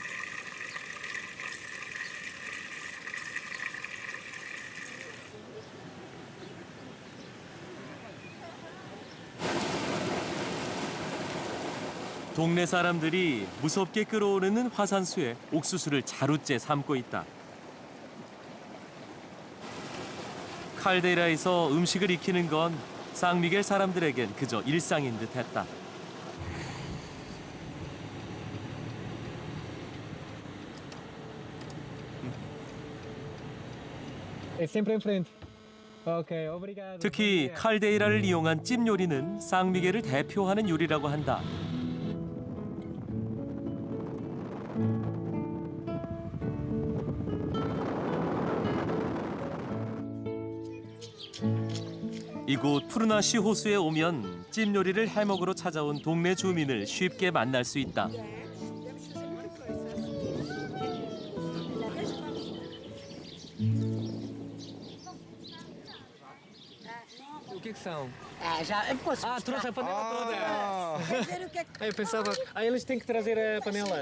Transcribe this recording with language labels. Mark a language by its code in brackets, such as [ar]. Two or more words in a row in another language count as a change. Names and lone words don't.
[ko] 동네 사람들이 무섭게 끓어오르는 화산수에 옥수수를 자루째 삶고 있다. 칼데이라에서 음식을 익히는 건 쌍미겔 사람들에겐 그저 일상인 듯했다. [pt] É sempre em frente. Ok, obrigado. [ko] 특히 칼데이라를 이용한 찜 요리는 쌍미겔을 대표하는 요리라고 한다. 이곳 푸르나시 호수에 오면 찜 요리를 해먹으러 찾아온 동네 주민을 쉽게 만날 수 있다. [pt] O que são? Já posso Trouxe a panela toda. Quer dizer o que é que... Eu pensava. Eles têm que trazer a panela.